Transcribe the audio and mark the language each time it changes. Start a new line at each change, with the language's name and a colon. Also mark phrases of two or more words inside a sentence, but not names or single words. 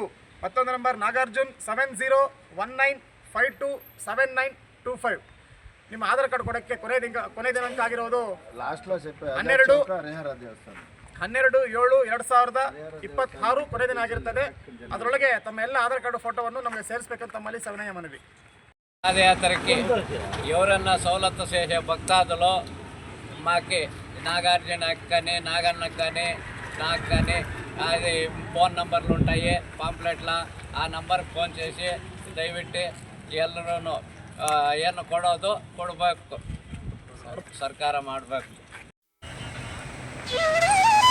Kannada: ಮತ್ತೊಂದು ನಂಬರ್ ನಾಗಾರ್ಜುನ್ 7019527925. ನಿಮ್ಮ ಆಧಾರ್ ಕಾರ್ಡ್ ಕೊಡೋಕ್ಕೆ ಕೊನೆ ದಿನಾಂಕ ಆಗಿರೋದು
Telugu: లాస్ట్లో
Kannada: 12/7/2026 ಕೊನೆ ದಿನ ಆಗಿರ್ತದೆ. ಅದರೊಳಗೆ ತಮ್ಮ ಎಲ್ಲ ಆಧಾರ್ ಕಾರ್ಡ್ ಫೋಟೋವನ್ನು ನಮಗೆ ಸೇರಿಸಬೇಕಂತ ತಮ್ಮಲ್ಲಿ ಸವಿನಯ మనవి.
Telugu: పాదయాత్రకి ఎవరన్నా సౌలత్తు చేసే భక్తాదులు మాకి నాగార్జున కానీ నాగన్నకు కానీ నాకు కానీ అది ఫోన్ నంబర్లు ఉంటాయి ಪಾಂಪ್ಲೆಟ್ಲ.
Kannada: ಆ ನಂಬರ್ಗೆ ಫೋನ್ చేసి ದಯವಿಟ್ಟು ಎಲ್ಲರೂ ಏನು ಕೊಡಬೇಕು ಸರ್ಕಾರ ಮಾಡಬೇಕು.